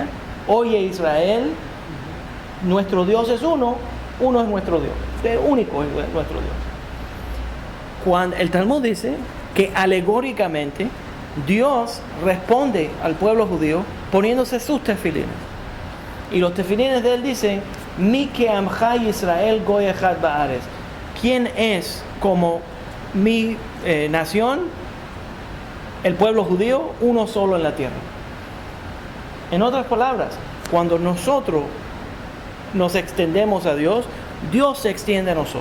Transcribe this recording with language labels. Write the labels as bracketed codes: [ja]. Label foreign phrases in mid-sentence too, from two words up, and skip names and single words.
[es] Oye Israel, nuestro Dios es uno es nuestro Dios. El único es nuestro Dios. Cuando el Talmud dice que alegóricamente Dios responde al pueblo judío poniéndose sus tefilines. Y los tefilines de él dicen [he] ומי כעמך ישראל גוי אחד בארץ. [es] ¿Quién es como mi nación? El pueblo judío, uno solo en la tierra. En otras palabras, cuando nosotros nos extendemos a Dios, Dios se extiende a nosotros.